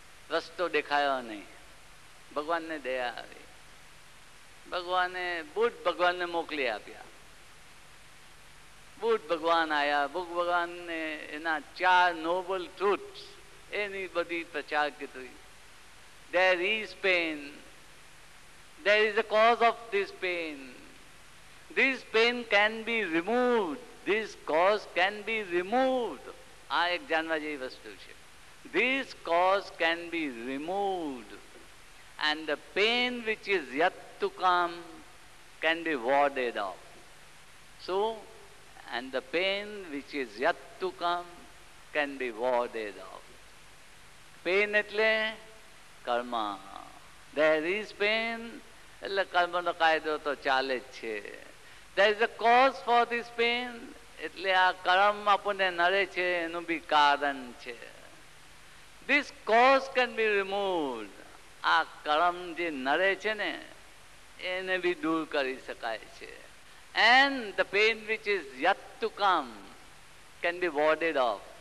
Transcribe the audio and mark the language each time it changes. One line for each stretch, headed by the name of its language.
Gujarati: રસ્તો દેખાયો નહીં. ભગવાનને દયા આવી. ભગવાને બુદ્ધ ભગવાનને મોકલી આપ્યા. બુદ્ધ ભગવાન આવ્યા. બુદ્ધ ભગવાનને એના 4 નોબલ ટ્રુથ્સ એની બધી પ્રચાર કીધું.
English: There is pain. There is a cause of this pain. This pain can be removed. This cause can be removed.
Gujarati: આ એક જાણવા જેવી વસ્તુ છે.
English: This cause can be removed. And the pain which is yet to come can be warded off. So, and the pain which is yet to come can be warded off.
Gujarati: Pain એટલે કર્મ.
English: There is pain
Gujarati: એટલે કર્મનો કાયદો તો ચાલે જ છે.
English: There is a cause for this pain
Gujarati: એટલે આ કર્મ આપણને નડે છે એનું બી કારણ છે.
English: This cause can be removed.
Gujarati: આ કર્મ જે નડે છે ને એને બી દૂર કરી શકાય છે.
English: And the pain which is yet to come can be warded off.